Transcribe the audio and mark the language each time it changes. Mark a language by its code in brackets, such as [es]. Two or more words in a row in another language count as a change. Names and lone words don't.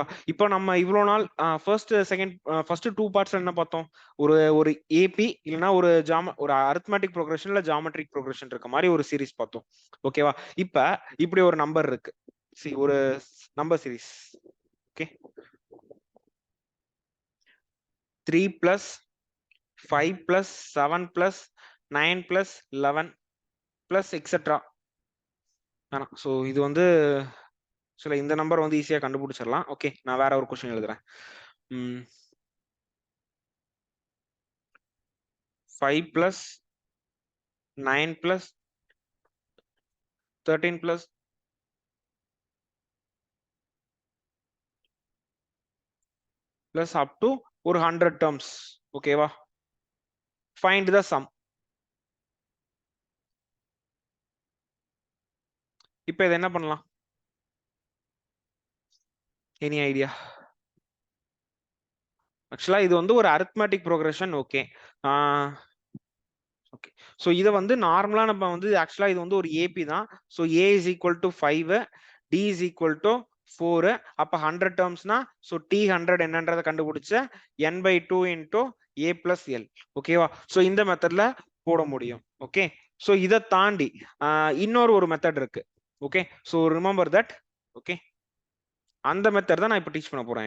[ta] இப்போ நம்ம இவ்வளோ நாள் [en] first 2 parts [ta] என்ன பார்த்தோம்? ஒரு ஏபி இல்லைன்னா ஒரு [en] arithmetic progression [ta] இல்ல [en] geometric progression [ta] இருக்க மாதிரி ஒரு சீரிஸ் பார்த்தோம். ஓகேவா? இப்ப இப்படி ஒரு நம்பர் இருக்கு. ஒரு [en] number series. [ta] ஓகே. [en] 3 plus 5 plus 7 plus 9 plus 11 plus etc. [ta] ஸோ இது வந்து சில இந்த நம்பர் வந்து ஈஸியா கண்டுபிடிச்சிடலாம். ஓகே. நான் வேற ஒரு கொஸ்டின் எழுதுறேன். [en] 5 plus 9 plus 13 plus plus up to [ta] ஒரு [en] 100 terms. [ta] ஓகேவா? [en] find the sum. [ta] இப்போ இது என்ன பண்ணலாம்? [en] any idea? [ta] ஆக்சுவலா இது வந்து ஒரு [en] arithmetic progression. [ta] ஓகே. ஓகே. ஸோ இதை வந்து நார்மலா நம்ம வந்து ஆக்சுவலா இது வந்து ஒரு ஏபி தான். [en] so a is equal to 5, d is equal to 4. [ta] அப்ப 100 டேர்ம்ஸ்னா ஸோ டி 100 என்னன்றதை கண்டுபிடிச்ச n/2 [en] into a plus l. [ta] ஓகேவா? ஸோ இந்த மெத்தட்ல போட முடியும். ஓகே. ஸோ இதை தாண்டி இன்னொரு மெத்தட் இருக்கு. ஓகே. [en] so remember that. okay. [ta] அந்த மெத்தட் தான் நான் இப்போ டீச் பண்ண போறேன்.